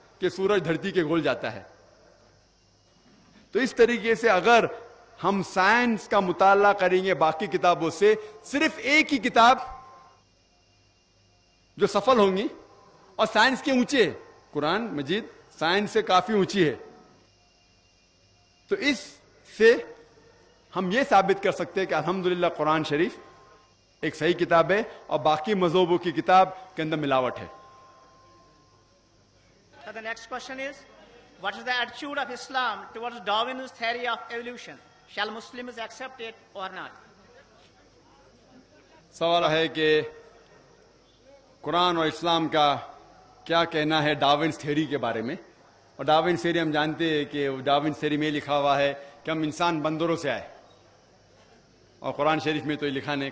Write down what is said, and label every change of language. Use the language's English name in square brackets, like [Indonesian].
[Urdu] کہ سورج دھرتی کے گول جاتا ہے. تو اس طریقے سے اگر ہم سائنس کا مطالعہ کریں گے باقی کتابوں سے, صرف ایک ہی کتاب جو سفل ہوں گی اور سائنس کے اونچے, قرآن مجید سائنس سے کافی اونچی ہے, تو اس سے ہم یہ ثابت کر سکتے ہیں کہ الحمدللہ قرآن شریف ایک صحیح کتاب ہے اور باقی مذہبوں کی کتاب کے اندر ملاوٹ ہے. [English] The next question is, what is the attitude of Islam towards Darwin's theory of evolution? Shall Muslims accept it or not? [Urdu] سوال ہے کہ قرآن اور اسلام کا کیا کہنا ہے ڈاروینس تھیوری کے بارے میں. اور ڈاروینس تھیوری ہم جانتے ہیں کہ ڈاروینس تھیوری میں لکھا ہوا ہے کہ ہم انسان بندروں سے آئے, اور قرآن شریف میں تو یہ لکھا نہیں.